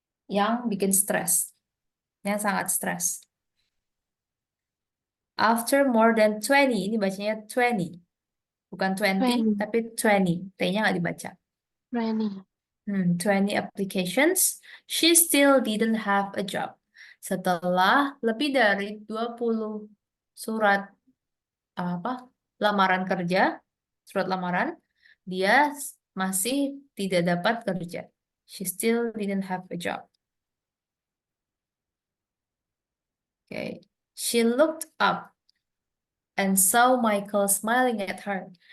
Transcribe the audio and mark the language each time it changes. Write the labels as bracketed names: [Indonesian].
[Indonesian] Yang bikin stres. Yang sangat stres. [English] After more than [Indonesian] 20, ini bacanya 20. Bukan 20, tapi 20. T-nya nggak dibaca. 20. [English] 20 applications, she still didn't have a job. [Indonesian] Setelah lebih dari 20 surat lamaran kerja, surat lamaran, dia masih tidak dapat kerja. [English] She still didn't have a job. Okay. She looked up and saw Michael smiling at her.